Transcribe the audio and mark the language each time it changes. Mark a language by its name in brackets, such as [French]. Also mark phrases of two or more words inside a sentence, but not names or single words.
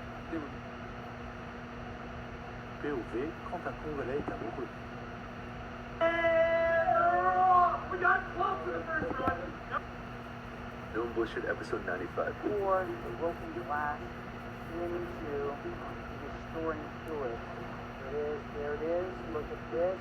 [English] They would. [French] POV quant à Congolais est amoureux. [English] We got close to the first run. No Bullshit episode 95. Or the broken glass into restoring fluid. There it is. Look at this.